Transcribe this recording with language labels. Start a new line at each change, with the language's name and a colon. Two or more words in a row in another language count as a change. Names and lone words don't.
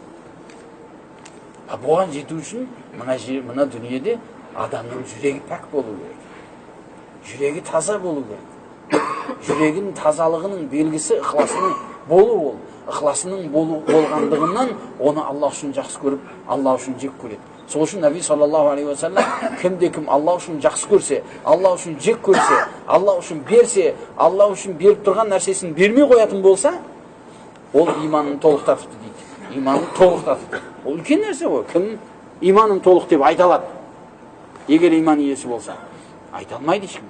Kazakh: Бұған жету үшін мына дүниеде адамның жүрегі пәк болу керек. Жүрегі таза болу керек. Жүрегінің тазалығының белгісі ықыласының болу ол. Ықыласының болғандығынан оны Алла үшін жақсы көріп, Алла үшін жек көреді. Сол үшін Наби
Arabic: صلى الله عليه وسلم
Kazakh: кімде-кім Алла үшін жақсы көрсе, Алла үшін жек көрсе, Алла үшін берсе, Алла үшін беріп тұрған нәрсесін бермей қоятын болса, ол иманын толықтатыпты дейді. Иманын толықтатыпты. Ол үлкен нәрсе ғой. Кім иманын толық деп айта алады? Егер иман иесі болса, айта алмайды ешкім.